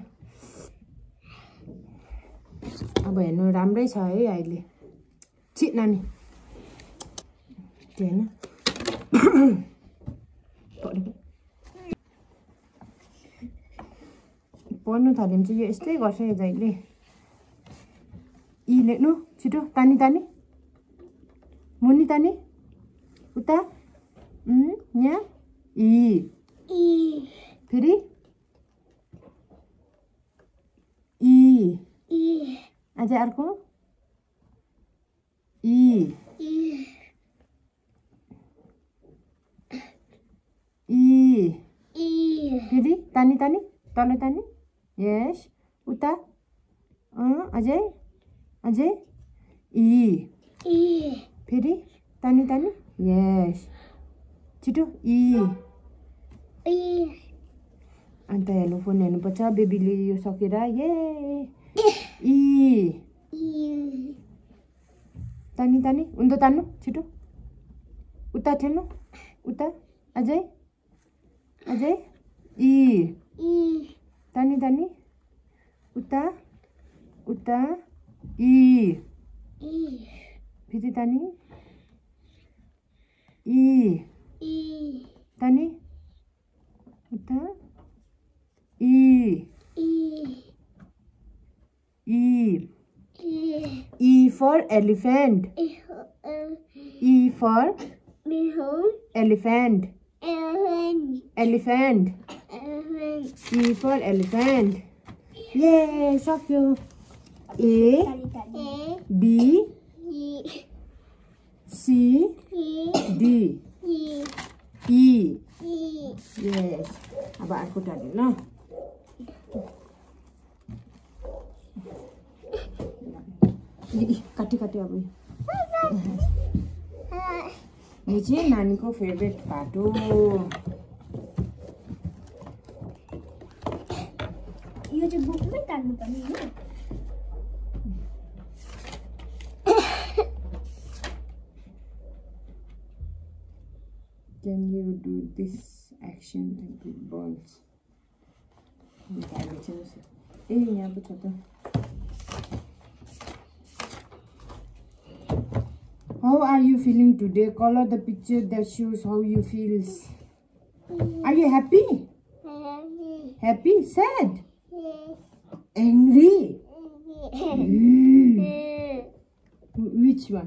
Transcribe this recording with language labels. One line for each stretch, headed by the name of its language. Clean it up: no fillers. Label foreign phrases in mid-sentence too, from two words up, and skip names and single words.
Nepali: अब हेर्नु राम्रै छ है अहिले छि नानी हैन पढ्नु थाल्यो भने चाहिँ यो यस्तै गर्छ यो जहिले इ लेख्नु छिटो तानी तानी मुनि तानी उता यहाँ इ फेरि इ अझै अर्को इ फेरि तानी तानी तल तानी यस उता अझै अझै ई फेरि तानी तानी यस छिटो ई अन्त हेर्नु फोन हेर्नुपर्छ बेबीले यो सकेर ये ई तानी तानी उन्दो तान्नु छिटो उता ठेल्नु उता अझै अझै ई तानी तानी उता उता ई फेरि तानी ई तानी उता ई ई
English: E for elephant. E for elephant. Elephant. E for elephant. Yay, सक्यो. A B C D E. Yes.
Nepali: अब अर्को टाल्नु ल. काटी काटी अब यो चाहिँ नानीको
English: favorite part
Nepali: हो. यो चाहिँ बुकमै टाल्नु पर्ने हो.
English: Can you do this action and put balls?
Nepali: ए यहाँ पो छ त.
English: How are you feeling today? Color the picture that shows how you feel. Are you happy? Happy? Sad? Angry? Which one?